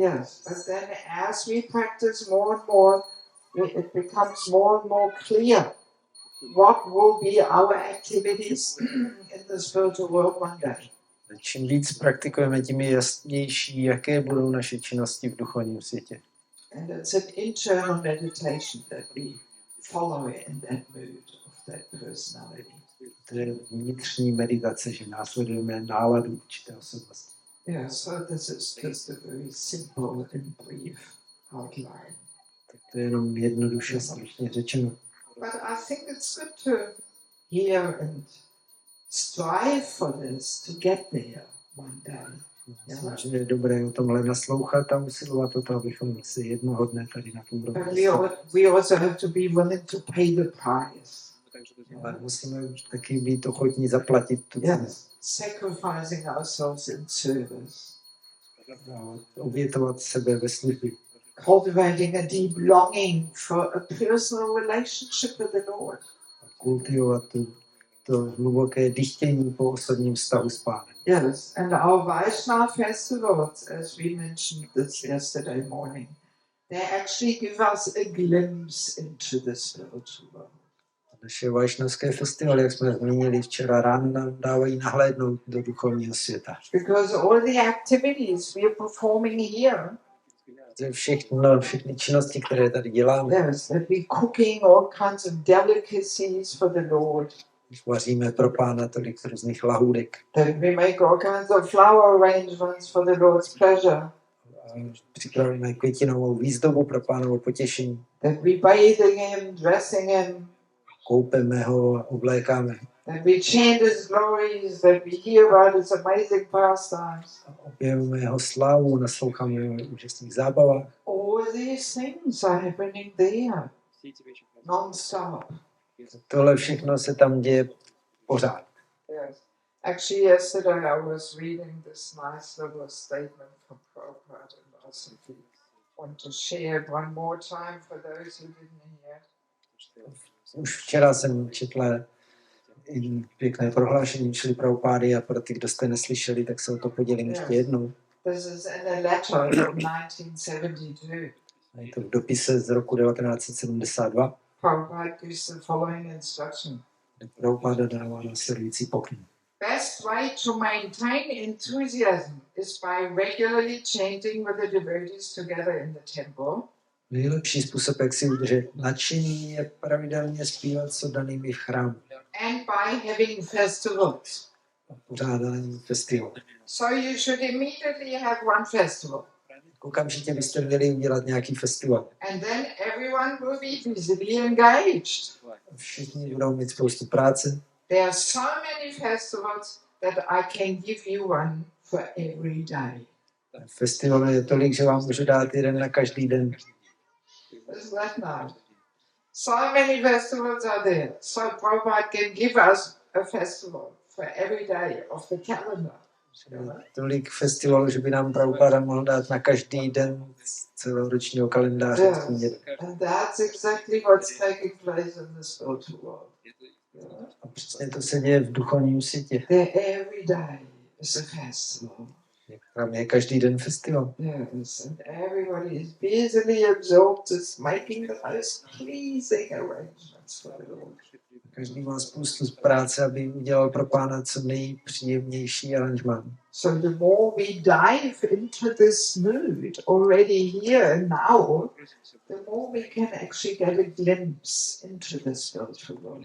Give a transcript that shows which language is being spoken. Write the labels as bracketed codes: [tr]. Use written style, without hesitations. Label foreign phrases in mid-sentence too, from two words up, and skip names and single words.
[en] Yes, but then as we practice more and more, it becomes more and more clear what will be our activities in the spiritual world one day. [cs] Čím víc praktikujeme, tím je jasnější, jaké budou naše činnosti v duchovním světě. [en] And it's an internal meditation that we follow in that mood of that personality. [cs] To je vnitřní meditace, že následujeme náladu určité osobnosti. [en] Yeah, so this is just a very simple and brief outline. [cs] Tak to je jenom jednoduše stručně řečeno. [en] But I think it's good to hear and strive for this to get there one day. [cs] Myslím, že je dobré o tomhle naslouchat a usilovat o to, abychom se jednoho dne tady na tom [en] But [cs] rovni. [en] we also have to be willing to pay the price. [cs] Ale musíme taky být ochotní zaplatit tu cenu. [en] Yes, sacrificing ourselves in service. [cs] Obětovat sebe ve službě. [en] Cultivating a deep longing for a personal relationship with the Lord. [cs] Kultivovat to hluboké dychtění po osobním vztahu s Pánem. [en] Yes, and our Vaishnava festivals, as we mentioned this yesterday morning, they actually give us a glimpse into the spiritual world. [cs] Naše vajšnavské festivaly, jak jsme zmínili včera ráno, nám dávají nahlédnout do duchovního světa. [en] Because all the activities we are performing here, [cs] Všechny činnosti, které tady děláme, [en] yes, that we cooking all kinds of delicacies for the Lord, [cs] vaříme pro Pána tolik různých lahůdek, [en] that we make all kinds of flower arrangements for the Lord's pleasure, [cs] připravíme květinovou výzdobu pro Pánovo potěšení, [en] that we bathing Him, dressing Him, [cs] koupeme ho a oblékáme. [en] that we chant His glories, that we hear about His amazing pastimes. [cs] Objevujeme jeho slávu, nasloucháme jeho úžasných zábavách. [en] All these things are happening there, non-stop. [cs] Tohle všechno se tam děje pořád. [en] Yes. Actually, yesterday I was reading this nice little statement from Prabhupada, and I simply want to share it one more time for those who didn't hear. [cs] Už včera jsem četla pěkné prohlášení Šrily Prabhupády a pro ty, kdo jste neslyšeli, tak se o to podělím ještě jednou. [en] This is in a letter from 1972. [cs] Je to v dopise z roku 1972. [en] Prabhupada gives the following instruction. [cs] Prabhupada dává následující pokyn. [en] Best way to maintain enthusiasm is by regularly chanting with the devotees together in the temple. [cs] Nejlepší způsob, jak si udržet nadšení, je pravidelně zpívat s oddanými v chrámu. [en] And by having festivals. [cs] Pořádání festivalu. [en] So you should immediately have one festival. [cs] Okamžitě byste měli udělat nějaký festival. [en] And then everyone will be visibly engaged. [cs] Všichni budou mít spoustu práce. [en] There are so many festivals that I can give you one for every day. [cs] Festival je tolik, že vám můžu dát jeden na každý den. [en] Isn't that nice? So many festivals are there. So Prabhupada can give us a festival for every day of the calendar. [cs] Tolik festivalů, že by nám Prabhupada mohl dát na každý den celoročního kalendáře. [en] Yes. And that's exactly what's taking place in the spiritual world. [cs] A přesně to se děje v duchovním světě. [en] Every day is a festival. [cs] Tam je každý den festival. [en] Yes, and everybody is busily absorbed in making the most pleasing arrangements for the Lord. [cs] Každý má spoustu práce, aby udělal pro Pána co nejpříjemnější aranžmán. [en] So the more we dive into this mood already here and now, the more we can actually get a glimpse into the spiritual world.